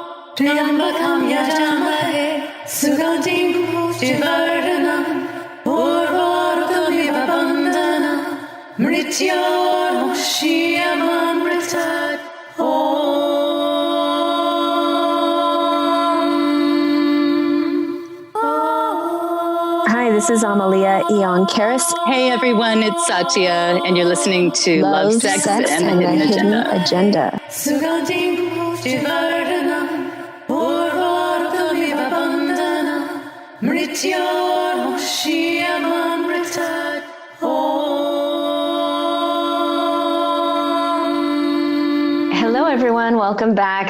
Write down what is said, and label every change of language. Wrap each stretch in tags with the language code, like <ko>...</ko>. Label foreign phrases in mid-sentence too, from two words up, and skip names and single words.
<sa>Triambakam yajamahe sugantim pushtivardhanam urvarukamiva bandhanam mrityormukshyamamritat</sa> <en>Hi, this is Amelía Eon Karis. Hey everyone, it's Satya, and you're listening to Love, Sex and the Hidden Agenda. Hello everyone, welcome back.</en>